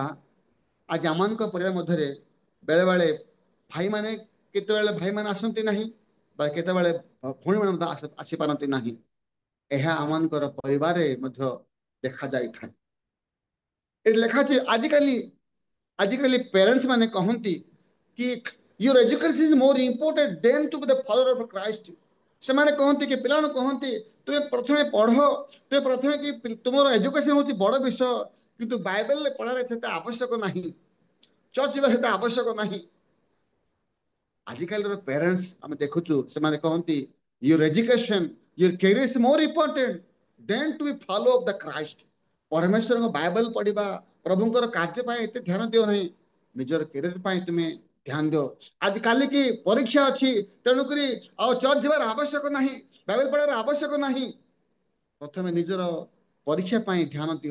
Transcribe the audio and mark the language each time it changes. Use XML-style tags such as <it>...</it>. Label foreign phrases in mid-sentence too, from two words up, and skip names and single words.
<or>ଆଜି ଆମମାନଙ୍କ ପରିବାର ମଧ୍ୟରେ ବେଳେ ବେଳେ ଭାଇମାନେ କେତେବେଳେ ଭାଇମାନେ ଆସନ୍ତି ନାହିଁ, ବା କେତେବେଳେ ଭଉଣୀମାନେ ମଧ୍ୟ ଆସିପାରନ୍ତି ନାହିଁ। ଏହା ଆମମାନଙ୍କର ପରିବାରରେ ମଧ୍ୟ ଦେଖାଯାଇଥାଏ। ଏଠି ଲେଖା ଅଛି ଆଜିକାଲି ପ୍ୟାରେଣ୍ଟସ ମାନେ କହନ୍ତି କି</or> <en>your education is more important than to be the follower of Christ.</en> <or>ସେମାନେ କହନ୍ତି କି ପିଲାମାନଙ୍କୁ କହନ୍ତି ତୁମେ ପ୍ରଥମେ ପଢ, ତୁମେ ପ୍ରଥମେ କି ତୁମର ଏଜୁକେସନ ହଉଛି ବଡ ବିଷୟ, କିନ୍ତୁ ବାଇବେଲରେ ପଢାରେ ସେତେ ଆବଶ୍ୟକ ନାହିଁ, ଚର୍ଚ୍ଚ ଯିବା ସେତେ ଆବଶ୍ୟକ ନାହିଁ। ଆଜିକାଲିର ପ୍ୟାରେଣ୍ଟସ ଆମେ ଦେଖୁଛୁ ସେମାନେ କହନ୍ତି</or> <en>your education, your career is more important than to be follow of the Christ.</en> <or>ପରମେଶ୍ୱରଙ୍କ ବାଇବେଲ ପଢିବା, ପ୍ରଭୁଙ୍କର କାର୍ଯ୍ୟ ପାଇଁ ଏତେ ଧ୍ୟାନ ଦିଅ ନାହିଁ, ନିଜର କ୍ୟାରିୟର ପାଇଁ ତୁମେ ଧ୍ୟାନ ଦିଅ। ଆଜି କାଲିକି ପରୀକ୍ଷା ଅଛି, ତେଣୁକରି ଆଉ ଚର୍ଚ୍ଚ ଯିବାର ଆବଶ୍ୟକ ନାହିଁ, ବାଇବେଲ ପଢିବାର ଆବଶ୍ୟକ ନାହିଁ। ପ୍ରଥମେ ନିଜର ପରୀକ୍ଷା ପାଇଁ ଧ୍ୟାନ ଦିଅ।</or>